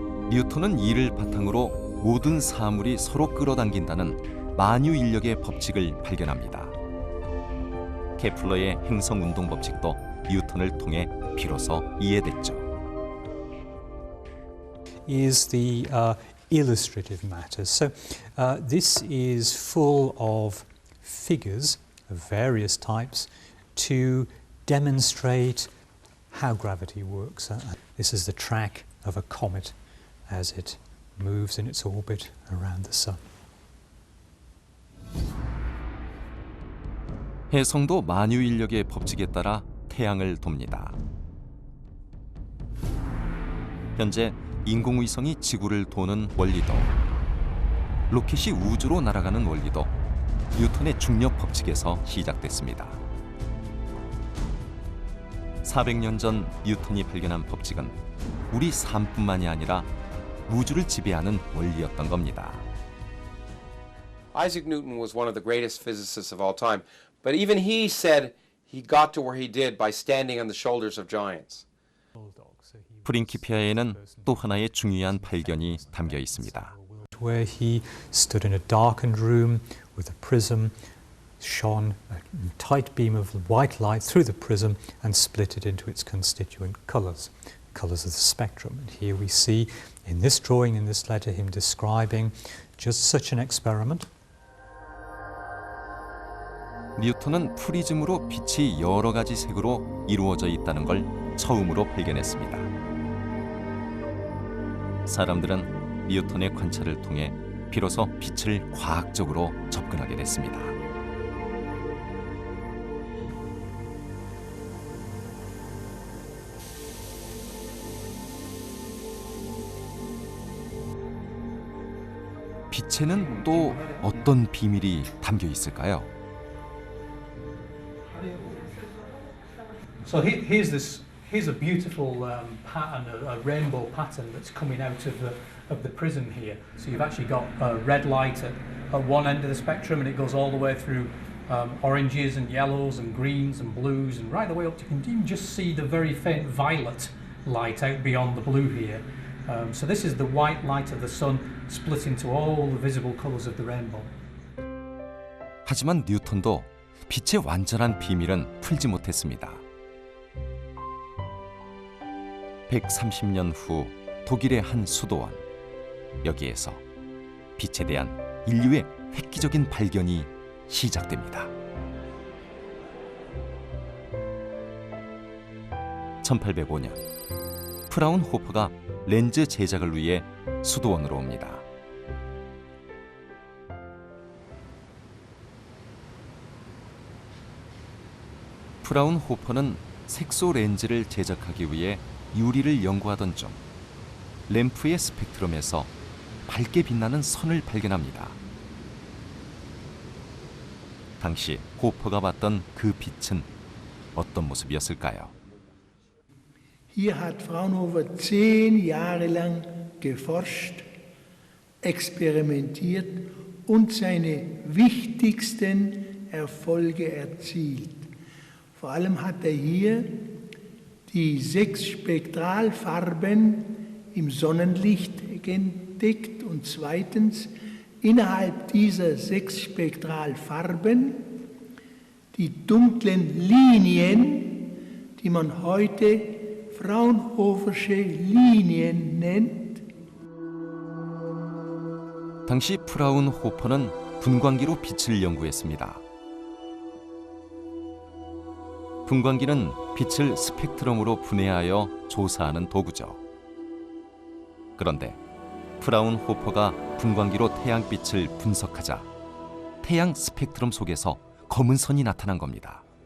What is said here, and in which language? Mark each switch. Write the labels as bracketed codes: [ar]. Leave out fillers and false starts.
[ko] 뉴턴은 이를 바탕으로 모든 사물이 서로 끌어당긴다는 만유인력의 법칙을 발견합니다. 케플러의 행성 운동 법칙도 뉴턴을 통해 비로소 이해됐죠. [en] Is the illustrative matter. So this is full of figures of various types to demonstrate how gravity works. This is the track of a comet as it moves in its orbit around the sun. [ko] 혜성도 만유인력의 법칙에 따라 태양을 돕니다. 현재 인공위성이 지구를 도는 원리도, 로켓이 우주로 날아가는 원리도 뉴턴의 중력 법칙에서 시작됐습니다. 400년 전 뉴턴이 발견한 법칙은 우리 삶뿐만이 아니라 우주를 지배하는 원리였던 겁니다. [en] Isaac Newton was one of the greatest physicists of all time, but even he said he got to where he did by standing on the shoulders of giants. [ko] 프린키피아에는 또 하나의 중요한 발견이 담겨 있습니다. [en] Where he stood in a darkened room with a prism, shone a tight beam of white light through the prism and split it into its constituent colours, colours of the spectrum. And here we see in this drawing, in this letter, him describing just such an experiment. [ko] 뉴턴은 프리즘으로 빛이 여러 가지 색으로 이루어져 있다는 걸 처음으로 발견했습니다. 사람들은 뉴턴의 관찰을 통해 비로소 빛을 과학적으로 접근하게 됐습니다. 빛에는 또 어떤 비밀이 담겨 있을까요? [en] So here's a beautiful pattern, a rainbow pattern that's coming out of the prism here. So you've actually got red light at one end of the spectrum, and it goes all the way through oranges and yellows and greens and blues, and right the way up to, you can even just see the very faint violet light out beyond the blue here. So this is the white light of the sun split into all the visible colours of the rainbow. [ko] 하지만 뉴턴도 빛의 완전한 비밀은 풀지 못했습니다. 130년 후 독일의 한 수도원, 여기에서 빛에 대한 인류의 획기적인 발견이 시작됩니다. 1805년 프라운호퍼가 렌즈 제작을 위해 수도원으로 옵니다. 프라운호퍼는 색소 렌즈를 제작하기 위해 유리를 연구하던 중 램프의 스펙트럼에서 밝게 빛나는 선을 발견합니다. 당시 호퍼가 봤던 그 빛은 어떤 모습이었을까요? [de] Hier hat Fraunhofer 10 Jahre lang geforscht, experimentiert und seine wichtigsten Erfolge erzielt. Vor allem hat er hier die 6 Spektralfarben im Sonnenlicht entdeckt und zweitens innerhalb dieser 6 Spektralfarben die dunklen Linien, die man heute Fraunhofersche Linien nennt. [ko] 당시 프라운호퍼는 분광기로 빛을 연구했습니다. 분광기는 빛을 스펙트럼으로 분해하여 조사하는 도구죠. 그런데 프라운호퍼가 분광기로 태양빛을 분석하자 태양 스펙트럼 속에서 검은 선이 나타난 겁니다.